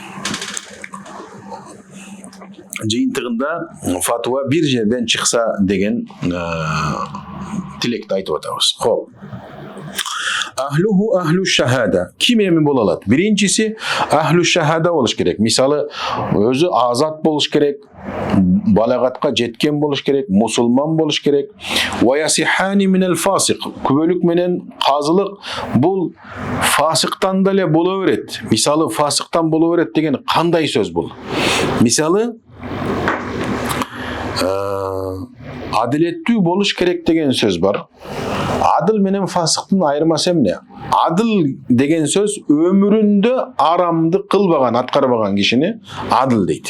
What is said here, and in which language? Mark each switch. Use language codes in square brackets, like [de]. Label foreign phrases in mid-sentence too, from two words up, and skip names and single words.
[ky] Жыйынтыгында фатва бир жерден чыкса деген тилекти айтып атабыз. [ar] Хоп. أهله أهل الشهادة. [ky] Ким эми боло алат? Биринчиси [ar] أهل الشهادة [ky] болуш керек. Мисалы өзү азат болуш керек. балагатка жеткен болуш керек, мусулман болуш керек. [ar] ويصحان من الفاسق. [ky] Күбөлүк менен казылык бул фасыктан деле боло берет. Мисалы фасыктан боло берет деген кандай сөз бул? Мисалы адилеттүү болуш керек деген сөз бар. Адыл менен фасыктын айырмасы эмне? Адыл деген сөз өмүрүндө арамды кылбаган, аткарбаган кишини адыл дейт.